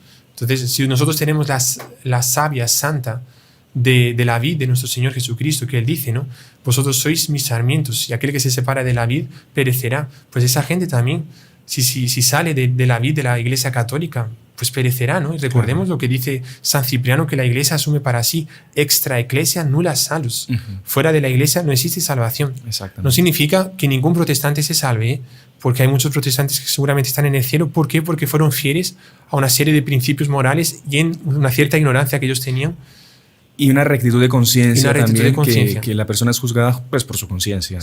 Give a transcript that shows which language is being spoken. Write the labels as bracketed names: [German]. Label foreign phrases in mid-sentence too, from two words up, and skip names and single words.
[Spanish] Entonces, si nosotros tenemos la savia santa de la vid de nuestro Señor Jesucristo, que Él dice, ¿no? Vosotros sois mis sarmientos y aquel que se separa de la vid perecerá. Pues esa gente también, si sale de la vid de la Iglesia Católica, pues perecerá, ¿no? Y recordemos lo que dice San Cipriano, que la Iglesia asume para sí [Latin] extra ecclesia nulla salus. [Spanish] Fuera de la Iglesia no existe salvación. No significa que ningún protestante se salve, ¿eh? Porque hay muchos protestantes que seguramente están en el cielo. ¿Por qué? Porque fueron fieles a una serie de principios morales y en una cierta ignorancia que ellos tenían. Y una rectitud de conciencia también, que la persona es juzgada pues, por su conciencia.